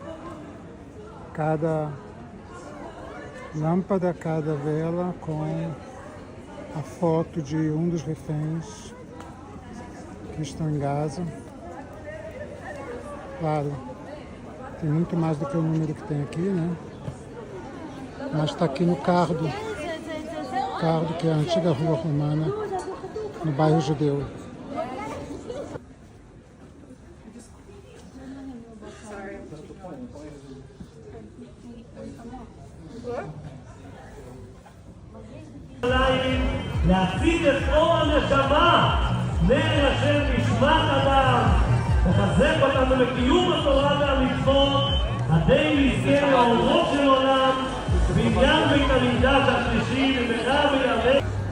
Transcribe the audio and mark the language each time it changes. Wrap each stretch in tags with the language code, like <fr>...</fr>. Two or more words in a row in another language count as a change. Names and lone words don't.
<pt>Cada lâmpada, cada vela com a foto de um dos reféns que estão em Gaza. Claro, tem muito mais do que o número que tem aqui, né? Mas está aqui no Cardo, que é a antiga rua romana, no bairro Judeu.</pt> <he>להציג את אור הנשמה, נר השם נשמת אדם, לחזק אותנו לקיום התורה והמצוות, עדי נזכה לאורות של עולם, בעניין בית המקדש השלישי במהרה בימינו.</he>